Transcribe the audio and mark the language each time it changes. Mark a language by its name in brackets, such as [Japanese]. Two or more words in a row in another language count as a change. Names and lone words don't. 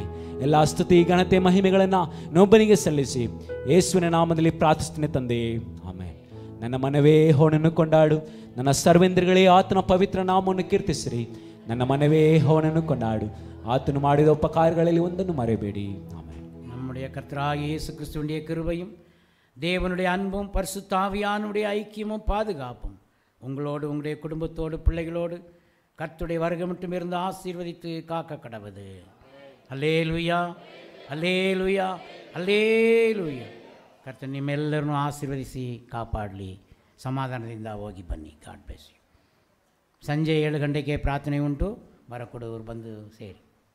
[Kannada] ಎಲ್ಲ ಸ್ತುತಿ ಘನತೆ ಮಹಿಮೆಗಳನ್ನು ನೊಬ್ಬನಿಗೆ ಸಲ್ಲಿಸಿ ಯೇಸುವಿನ ನಾಮದಲ್ಲಿ ಪ್ರಾರ್ಥಿಸ್ತೇನೆ ತಂದೆಯೇ, ಆಮೆನ್. ನನ್ನ ಮನವೇ ಅವನನ್ನು ಕೊಂಡಾಡು, ನನ್ನ ಸರ್ವೇಂದ್ರಗಳೇ ಆತನ ಪವಿತ್ರ ನಾಮವನ್ನು ಕೀರ್ತಿಸಿರಿ. ನನ್ನ ಮನವೇ ಅವನನ್ನು ಕೊಂಡಾಡು, ಆತನು ಮಾಡಿದ ಉಪಕಾರಗಳಲ್ಲಿ ಒಂದನ್ನು ಮರೆಯಬೇಡಿ. [Tamil] நம்முடைய கர்த்தராகிய இயேசு கிறிஸ்துவினுடைய கிருபையும் தேவனுடைய அன்பும் பரிசுத்த ஆவியானுடைய ஐக்கியமும் பாதுகாப்பும் உங்களோடு உங்களுடைய குடும்பத்தோடு பிள்ளைகளோடு கர்த்தருடைய வருகை மட்டும் இருந்து ஆசீர்வதித்து காக்க கடவுது. அல்லேலூயா, அல்லேலூயா, அல்லேலூயா. [Kannada] ಕರ್ತನ ನಿಮ್ಮೆಲ್ಲರನ್ನು ಆಶೀರ್ವದಿಸಿ ಕಾಪಾಡಲಿ, ಸಮಾಧಾನದಿಂದ ಹೋಗಿ ಬನ್ನಿ. [English] God bless you. [Kannada] ಸಂಜೆ 7 ಗಂಟೆಗೆ ಪ್ರಾರ್ಥನೆ ಉಂಟು, ಬರಕೊಡೋರು ಬಂದು ಸೇರಿ.